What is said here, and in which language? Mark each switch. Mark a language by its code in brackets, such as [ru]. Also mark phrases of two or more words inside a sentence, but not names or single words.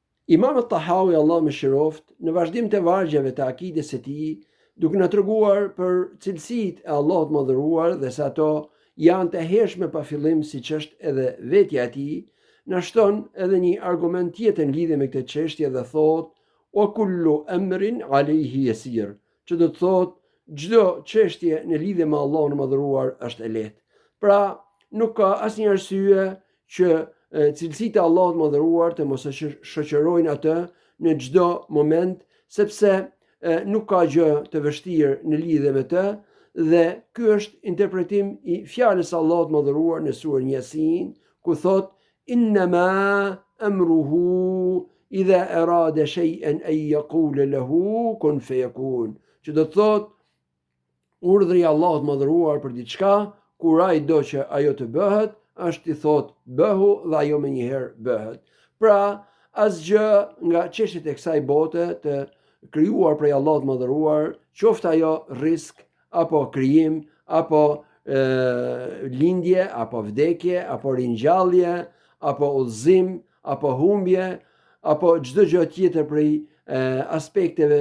[sq] Imam Tahawi, Allah më shiroft, në vazhdim të vargjeve të akides së tij, duke na treguar për cilësitë e Allahut Madhëruar dhe se ato janë të hershme pa fillim, siç është edhe vetja e tij, na shton edhe një argument tjetër në lidhje me këtë çështje dhe thotë: [ar] "وكل أمر عليه يسير", [sq] që do të thotë çdo çështje në lidhje me Allahun Madhëruar është e lehtë. Pra, nuk ka asnjë arsye që cilësitë e Allahut Madhëruar të mos e shoqërojnë atë në çdo moment, sepse nuk ka gjë të vështirë në lidhje me të, dhe ky është interpretim i fjalës së Allahut Madhëruar në surën Yasin, ku thotë: [ar] "إنما أمره إذا أراد شيئا أن يقول له كن فيكون", [sq] që do të thotë urdhri i Allahut Madhëruar për diçka, kur ai do që ajo të bëhet, është i thotë bëhu dhe ajo me njëherë bëhet. Pra, asgjë nga çështjet e kësaj bote të krijuar prej Allahut Madhëruar, qoftë ajo risk, apo krijim, apo lindje, apo vdekje, apo ringjallje, apo udhëzim, apo humbje, apo çdo gjë tjetër prej aspekteve